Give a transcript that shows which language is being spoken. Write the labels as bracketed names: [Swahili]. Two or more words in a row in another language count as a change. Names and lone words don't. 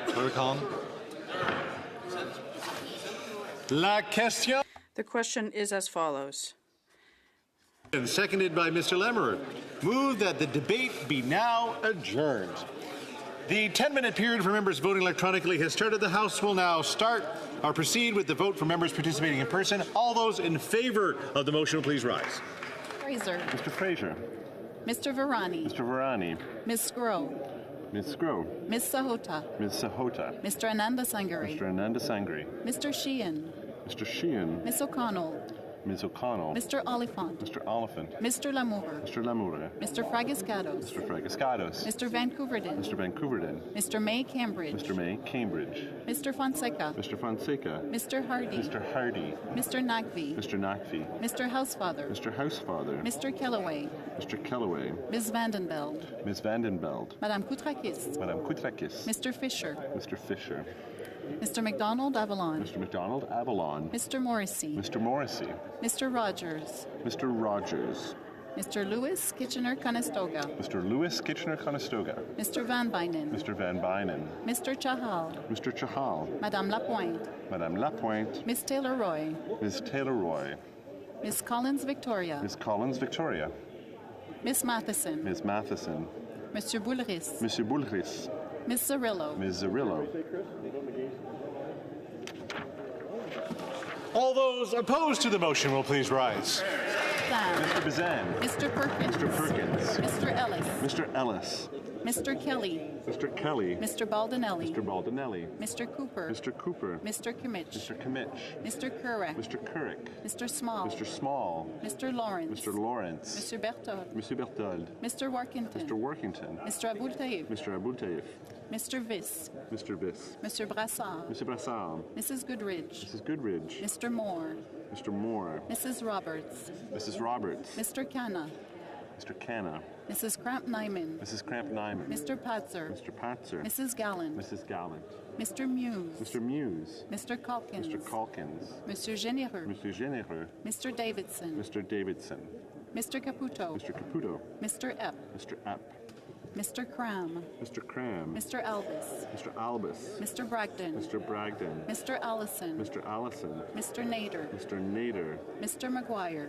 [French] calme. La question. [English] The question is as follows. And seconded by Mr. Lemmerer. Move that the debate be now adjourned. The 10-minute period for members voting electronically has started. The House will now start or proceed with the vote for members participating in person. All those in favor of the motion will please rise. Fraser. Mr. Fraser. Mr. Varani. Mr. Varani. Ms. Sgro. Ms. Sgro. Ms. Sahota. Ms. Sahota. Mr. Ananda Sangari. Mr. Ananda Sangri. Mr. Sheehan. Mr. Sheehan. Ms. O'Connell. Ms. O'Connell. Mr. Oliphant. Mr. Oliphant. Mr. Lamour. Mr. Lamour. Mr. Fragiscados. Mr. Fragiscados. Mr. Vancouverdin. Mr. Vancouverdin. Mr. May Cambridge. Mr. May Cambridge. Mr. Fonseca. Mr. Fonseca. Mr. Hardy. Mr. Hardy. Mr. Nagvi. Mr. Nakvi. Mr. Housefather. Mr. Housefather. Mr. Kellaway. Mr. Kellaway. Ms. Vandenbeld. Ms. Vandenbeld. Madame Koutrakis. Madame Koutrakis. Mr. Fisher. Mr. Fisher. Mr. McDonald Avalon. Mr. McDonald Avalon. Mr. Morrissey. Mr. Morrissey. Mr. Rogers. Mr. Rogers. Mr. Lewis Kitchener-Conestoga. Mr. Lewis Kitchener-Conestoga. Mr. Van Bynen. Mr. Van Bynen. Mr. Chahal. Mr. Chahal. Madame Lapointe. Madame Lapointe. Miss Taylor-Roy. Ms. Taylor-Roy. Miss Collins Victoria. Ms. Collins Victoria. Miss Matheson. Ms. Matheson. Monsieur Boulris. Monsieur Boulris. Miss Zarillo. Ms. Zarillo. All those opposed to the motion will please rise. Mr. Bazan. Mr. Perkins. Mr. Perkins. Mr. Ellis. Mr. Ellis. Mr. Kelly. Mr. Kelly. Mr. Baldinelli. Mr. Baldinelli. Mr. Cooper. Mr. Cooper. Mr. Kimmich. Mr. Kimmich. Mr. Kurek. Mr. Kurek. Mr. Small. Mr. Small. Mr. Lawrence. Mr. Lawrence. Mr. Berthold. Monsieur Berthold. Mr. Workington. Mr. Workington. Mr. Aboul Taïf. Mr. Aboul Taïf. Mr. Viss. Mr. Viss. Mr. Brassard. Mr. Brassard. Mrs. Goodridge. Mrs. Goodridge. Mr. Moore. Mr. Moore. Mrs. Roberts. Mrs. Roberts. Mr. Canna. Mr. Canna. Mrs. Kramp-Nyman. Mrs. Kramp-Nyman. Mr. Patzer. Mr. Patzer. Mrs. Gallant. Mrs. Gallant. Mr. Muse. Mr. Muse. Mr. Calkins. Mr. Calkins. Monsieur Généreux. Mr. Généreux. Mr. Davidson. Mr. Davidson. Mr. Caputo. Mr. Caputo. Mr. Epp. Mr. Epp. Mr. Cram. Mr. Cram. Mr. Albus. Mr. Albus. Mr. Bragdon. Mr. Bragdon. Mr. Allison. Mr. Allison. Mr. Nader. Mr. Nader. Mr. McGuire.